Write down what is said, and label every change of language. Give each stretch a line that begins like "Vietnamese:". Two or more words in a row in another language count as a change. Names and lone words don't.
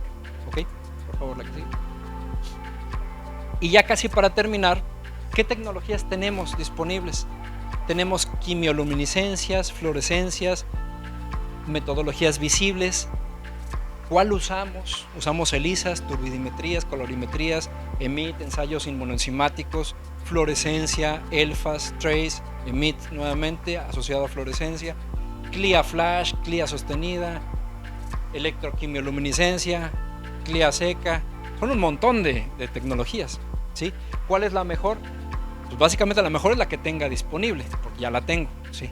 Spanish: Ok, por favor, la que sigue. Y ya casi para terminar, ¿qué tecnologías tenemos disponibles? Tenemos quimioluminiscencias, fluorescencias, metodologías visibles. ¿Cuál usamos? Usamos ELISAs, turbidimetrías, colorimetrías, EMIT, ensayos inmunoenzimáticos, fluorescencia, ELFAS, TRACE, EMIT nuevamente asociado a fluorescencia, CLIA flash, CLIA sostenida, electroquimioluminiscencia, CLIA seca. Son un montón de tecnologías, ¿sí? ¿Cuál es la mejor? Pues básicamente la mejor es la que tenga disponible, porque ya la tengo, ¿sí?